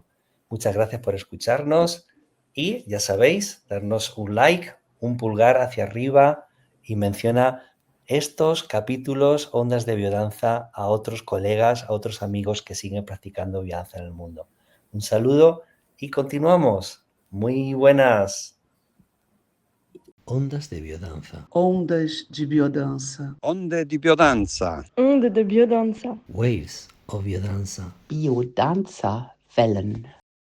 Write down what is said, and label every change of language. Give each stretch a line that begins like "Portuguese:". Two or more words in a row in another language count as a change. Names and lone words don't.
Spanish: Muchas gracias por escucharnos y ya sabéis, darnos un like, un pulgar hacia arriba y menciona estos capítulos Ondas de Biodanza a otros colegas, a otros amigos que siguen practicando biodanza en el mundo. Un saludo y continuamos. Muy buenas. Ondas de biodanza.
Portuguese: Ondas de biodança.
Italian: Onde di biodanza.
French: Onde de biodanza.
English: Waves of biodanza.
German: Biodanza Wellen.